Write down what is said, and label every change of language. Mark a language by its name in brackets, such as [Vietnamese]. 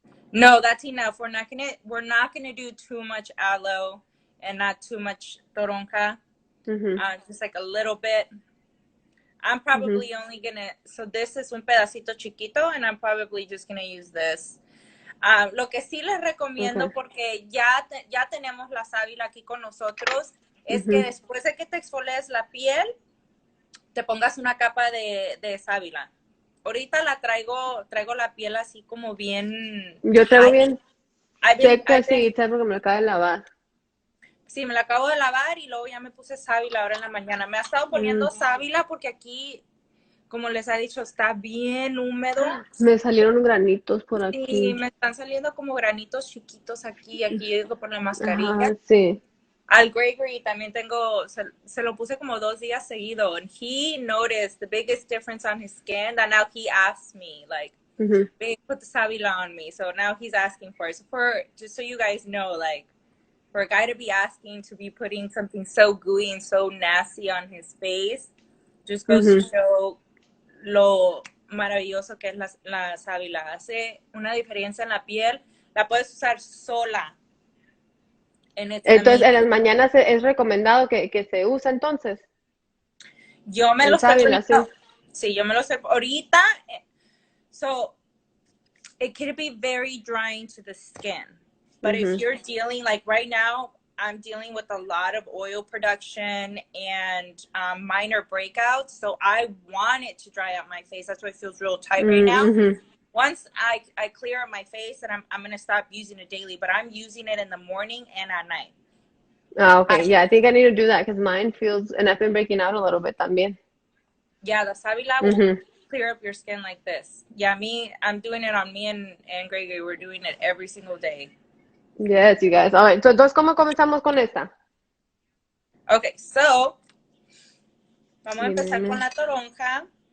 [English] No, that's enough. We're not gonna do too much aloe and not too much toronja. Just like a little bit. I'm probably only gonna, so this is un pedacito chiquito and I'm probably just gonna use this. [Spanish] Lo que sí les recomiendo, porque ya tenemos la sábila aquí con nosotros, es que después de que te exfolies la piel, te pongas una capa de sábila. Ahorita traigo la piel así como bien... Yo traigo bien seca, sí, porque me la acabo de lavar. Sí, me la acabo de lavar y luego ya me puse sábila ahora en la mañana. Me ha estado poniendo sábila porque aquí, como les ha dicho, está bien húmedo. Me salieron granitos por aquí. Sí, me están saliendo como granitos chiquitos aquí. Aquí yo digo por la mascarilla. Sí. [English] Al Gregory también tengo, se lo puse como 2 días seguido, and he noticed the biggest difference on his skin that now he asks me, like, babe, put the sábila on me. So now he's asking for it. So just so you guys know, like, for a guy to be asking to be putting something so gooey and so nasty on his face, just goes to show lo maravilloso que es la sábila. [Spanish] Hace una diferencia en la piel. La puedes usar sola. Entonces, en las mañanas es recomendado que se use, entonces. Yo me lo estoy poniendo. Sí, yo me lo estoy ahorita. [English] So, it could be very drying to the skin. But if you're dealing, like right now, I'm dealing with a lot of oil production and minor breakouts. So I want it to dry out my face. That's why it feels real tight right now. Once I clear up my face, and I'm going to stop using it daily, but I'm using it in the morning and at night. Okay. Yeah, I think I need to do that because mine feels, and I've been breaking out a little bit también. Yeah, the sábila will clear up your skin like this. Yeah, I'm doing it on me and Gregory. We're doing it every single day. Yes, you guys. [Spanish] All right. So, entonces, ¿cómo comenzamos con esta? Okay, so, vamos a empezar con la toronja.